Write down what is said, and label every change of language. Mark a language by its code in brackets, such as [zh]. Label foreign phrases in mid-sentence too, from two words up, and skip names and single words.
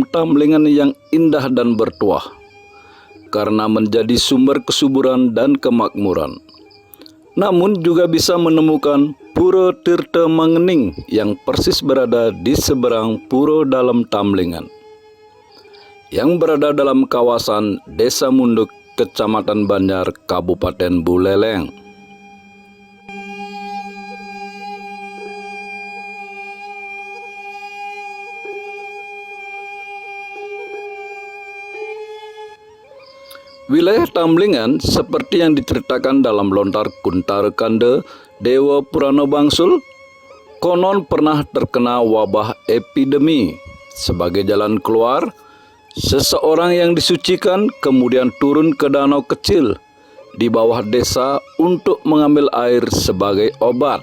[id] Tamblingan yang indah dan bertuah, karena menjadi sumber kesuburan dan kemakmuran, namun juga bisa menemukan Pura Tirta Mangening yang persis berada di seberang pura dalam Tamblingan, yang berada dalam kawasan Desa Munduk, Kecamatan Banjar, Kabupaten Buleleng. Wilayah Tamblingan seperti yang diceritakan dalam lontar Kuntara Kanda Dewa Purana Bangsul, konon pernah terkena wabah epidemi. Sebagai jalan keluar, seseorang yang disucikan kemudian turun ke danau kecil di bawah desa untuk mengambil air sebagai obat.